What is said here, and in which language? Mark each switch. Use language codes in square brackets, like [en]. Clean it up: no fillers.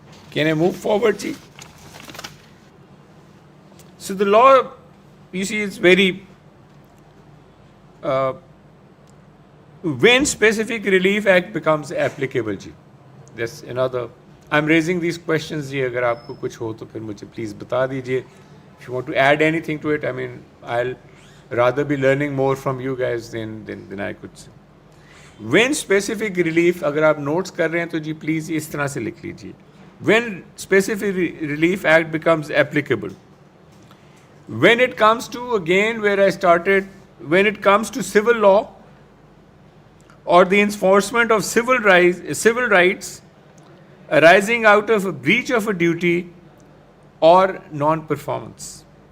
[en] Can I move forward, ji? So the law, you see, it's very when specific relief act becomes applicable, ji. That's another. I'm raising these questions, ji. [hi] अगर आपको कुछ हो तो फिर मुझे [en] please [hi] बता दीजिए. [en] If you want to add anything to it, I mean, I'll rather be learning more from you guys than I could say. When specific relief, [hi] अगर आप notes कर रहे हैं तो जी [en] please [hi] इस तरह से लिख लीजिए. [en] When specific relief act becomes applicable. When it comes to, again where I started, when it comes to civil law or the enforcement of civil rights arising out of a breach of a duty or non-performance.